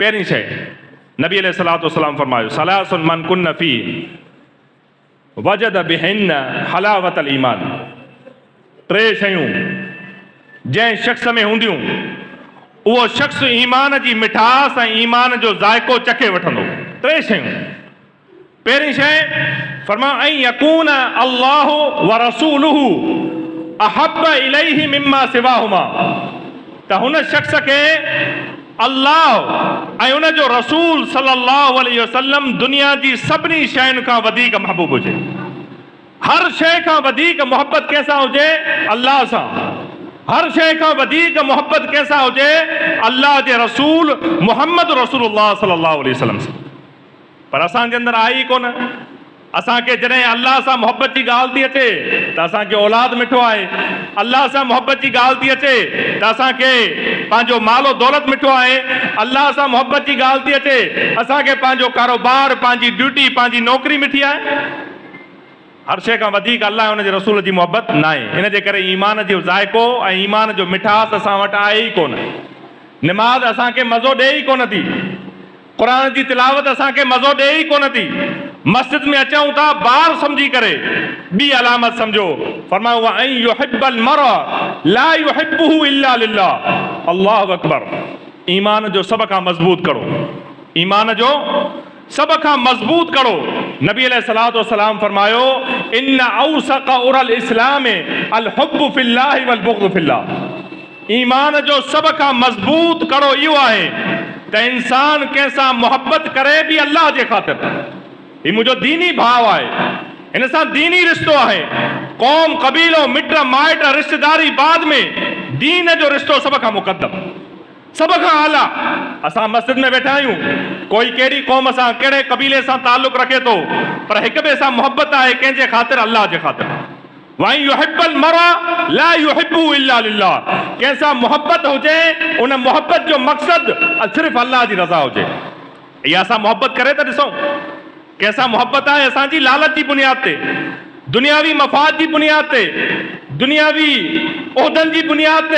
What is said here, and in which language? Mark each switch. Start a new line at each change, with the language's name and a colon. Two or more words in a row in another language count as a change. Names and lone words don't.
Sindhi: पहिरीं शइ नबी
Arabic: عليه الصلاة والسلام
Sindhi: फरमायो,
Arabic: ثلاث من كن في وجد بهن حلاوة الإيمان.
Sindhi: टे शयूं जंहिं शख़्स में हूंदियूं उहो शख़्स ईमान जी मिठास ऐं ईमान जो ज़ाइको चखे वठंदो। टे शयूं। पहिरीं शइ फरमा
Arabic: أن يكون الله ورسوله أحب إليه مما سواهما,
Sindhi: त हुन शख़्स खे अल्लाह ऐं उन जो रसूल
Arabic: صلى الله عليه وسلم
Sindhi: दुनिया जी सभिनी शयुनि खां वधीक महबूब हुजे। हर शइ खां वधीक मोहब्बत कंहिंसां हुजे? अल्लाह सां। हर शइ खां वधीक मोहब्बत कंहिंसां हुजे? अल्लाह जे रसूल मुहम्मद रसूलुल्लाह
Arabic: صلى الله عليه وسلم
Sindhi: सां। पर असांजे अंदरि आहे ई कोन। असांखे जॾहिं अल्लाह सां मोहब्बत जी ॻाल्हि थी अचे त असांखे औलाद मिठो आहे। अल्लाह सां मोहब्बत जी ॻाल्हि थी अचे त असांखे पंहिंजो मालो दौलत मिठो आहे। अल्लाह सां मोहब्बत जी ॻाल्हि थी अचे असांखे पंहिंजो कारोबार, पंहिंजी ड्यूटी, पंहिंजी नौकरी मिठी आहे। हर शइ खां वधीक अल्लाह ऐं हुनजे रसूल जी मोहब्बत न आहे। इन जे करे ईमान जो ज़ाइको ऐं ईमान जो मिठास असां वटि आहे ई कोन। निमाज़ असांखे मज़ो ॾे ई कोन थी। क़ुर जी तिलावत असांखे मज़ो ॾे ई कोन थी। मस्जिद में अचूं था ॿार सम्झी करे ॿी अलामत सम्झो। फरमायो
Arabic: وأن يحب المرء لا يحبه إلا لله. الله أكبر.
Sindhi: ईमान जो सभ खां मज़बूत करो। ईमान जो सभ खां मज़बूत करो। नबी
Arabic: عليه الصلاة والسلام
Sindhi: फरमायो
Arabic: إن أوثق عرى الإسلام الحب في الله والبغض في الله.
Sindhi: ईमान जो सभ खां मज़बूत करो इहो आहे त इंसान कंहिंसां मोहब्बत करे बि अल्लाह जे ख़ातिर। ही मुंहिंजो दीनी भाव आहे, हिन सां दीनी रिश्तो आहे। क़ौम, क़बीलो, मिट माइट, रिश्तेदारी बाद में, दीन जो रिश्तो सभ खां मुक़द्दम, सभ खां आला। असां मस्जिद में वेठा आहियूं, कोई कहिड़ी क़ौम सां कहिड़े क़बीले सां ताल्लुक़ रखे थो, पर हिक ॿिए सां मोहब्बत आहे कंहिंजे ख़ातिर? अल्लाह जे ख़ातिर।
Arabic: وأن يحب المرء لا يحبه إلا لله.
Sindhi: कंहिंसां मोहब्बत हुजे उन मोहब्बत जो मक़सद सिर्फ़ु अल्लाह जी रज़ा हुजे। इहा असां मोहब्बत करे था ॾिसूं। कंहिंसां मोहब्बत आहे असांजी लालच जी बुनियाद ते, दुनियावी मफ़ाद जी बुनियाद ते, दुनियावी उहिदनि जी बुनियाद ते।